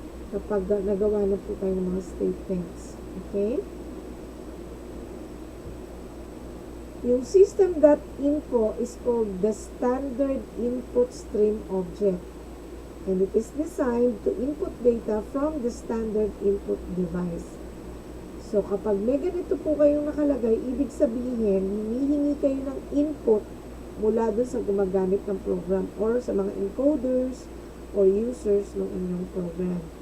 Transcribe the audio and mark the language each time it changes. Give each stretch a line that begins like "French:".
Filipino: Kapag nagawa na po tayo ng mga statements. Okay?
English: Yung system.in po is called the standard input stream object. And it is designed to input data from the standard input device.
Filipino: So, kapag may ganito po kayong nakalagay, ibig sabihin, hinihingi kayo ng input mula doon sa gumagamit ng program or sa mga encoders or users ng inyong program.